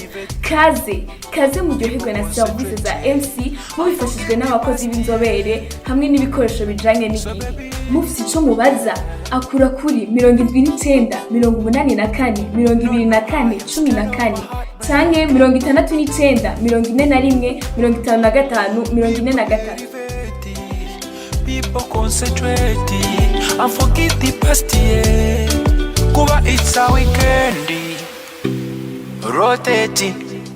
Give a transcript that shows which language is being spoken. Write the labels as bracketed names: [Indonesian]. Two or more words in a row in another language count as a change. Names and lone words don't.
[Rundi] Kaze muryoherwe na service za EMSI mubifashijwe n'abakozi b'inzobere hamwe n'ibikoresho bijanye n'igihe. Mufite ico mubaza akura kuri 79 84 24 14 canke 69 41 55 43. [English] People concentrate and forget the past year. Kuba it's a weekend, rotating.